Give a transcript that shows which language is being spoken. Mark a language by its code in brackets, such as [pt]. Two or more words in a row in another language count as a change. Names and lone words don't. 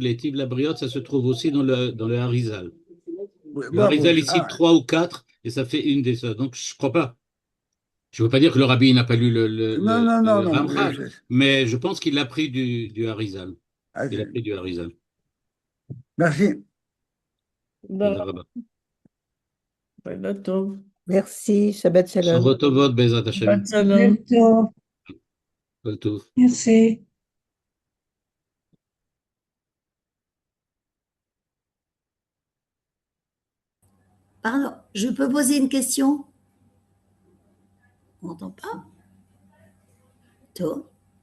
[fr] Les Hétiv, la Briot, ça se trouve aussi dans le Harizal. Oui, Le bravo. Harizal, il cite trois ou quatre, et ça fait une des ça. Donc, je crois pas. Je ne veux pas dire que le rabbi n'a pas lu Non, non, non, le non. Ramchal, mais je pense qu'il l'a pris du Harizal. Ah, Il a pris du Harizal. merci. [he] תודה רבה. לילה טוב. Merci, שבת שלום. בשורות טובות בעזרת השם. שבת שלום. [fr] Bientôt. [he] כל טוב. [fr] Merci. Pardon, je peux poser une question? On m'entend pas? Toi?